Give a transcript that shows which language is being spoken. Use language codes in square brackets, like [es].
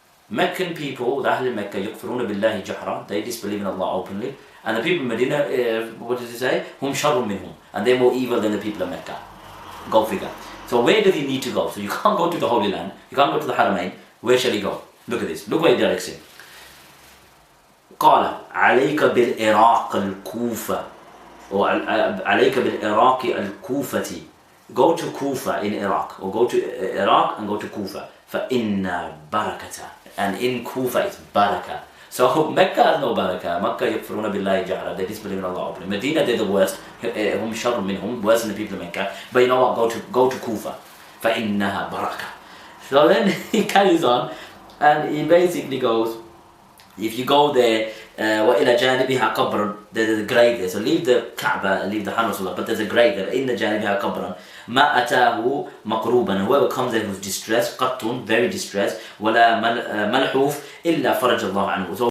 [en] Meccan people, the Ahl Mecca, [ar] يَكْفُرُونَ بِاللَّهِ جَهْرًا. [en] They disbelieve in Allah openly. And the people of Medina, what does he say? [ar] هُمْ شَرٌ مِّنْهُمْ. [en] And they're more evil than the people of Mecca. Go figure. So where does he need to go? So you can't go to the Holy Land. You can't go to the Haramain. Where shall he go? Look at this. Look what he directs him. [ar] قال عليك بالعراق الكوفة or عليك بالعراق الكوفة. [en] Go to Kufa in Iraq, or go to Iraq and go to Kufa. [ar] فإن بركة. [en] And in Kufa it's barakah. So Mecca has no barakah. [ar] Mecca يكفرون بالله جهرا. [en] They disbelieve in Allah openly. Medina they're the worst. [ar] هم شر منهم, [en] worse than the people of Mecca. But you know what? Go to Kufa. [ar] فإنها بركة. [en] So then he carries on, and he basically goes, if you go there, [ar] وإلى جانبها قبر, [en] there's a grave there. So leave the Kaaba, leave the Haram, but there's a grave there. [ar] إن جانبها قبر ما أتاه مقروبا. [en] Whoever comes there who's distressed, قط, very distressed, [ar] ولا ملحوف إلا فرج الله عنه. [en] So